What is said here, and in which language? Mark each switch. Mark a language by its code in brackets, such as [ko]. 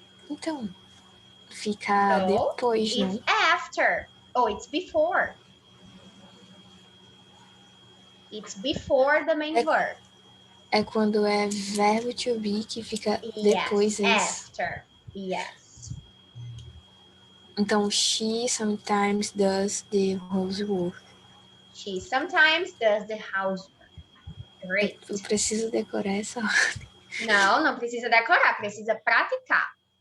[pt] Então, fica depois, não? [en] It's after. Oh, it's before. It's before the main verb. [pt] É quando é verbo to be que fica depois [en] after. Yes. Então, she sometimes does the housework. She sometimes does the housework. Great. [pt] Eu preciso decorar essa ordem. Não, não precisa decorar, precisa praticar.